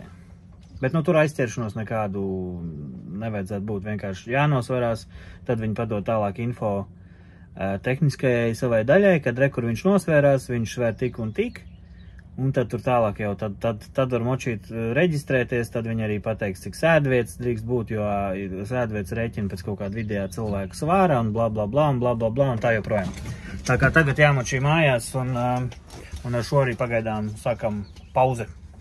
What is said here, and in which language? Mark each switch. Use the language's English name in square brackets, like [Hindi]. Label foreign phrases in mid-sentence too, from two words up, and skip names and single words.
[Latvian] Bet tur aizķeršanos nekādu nevajadzētu būt, vienkārši jānosvarās, tad viņi padod tālāk info tehniskajai savai daļai, kad kur viņš nosvērās, viņš svēr tik un tik, un tad tur tālāk jau, tad var močīt reģistrēties, tad viņi arī pateiks, cik sēdvietas drīkst būt, jo sēdvietas rēķina pēc kaut kāda vidējā cilvēku svāra, un bla bla bla, un bla bla bla, un tā joprojām. Tā kā tagad jāmočī mājās, un ar šo arī pagaidām sākam pauze.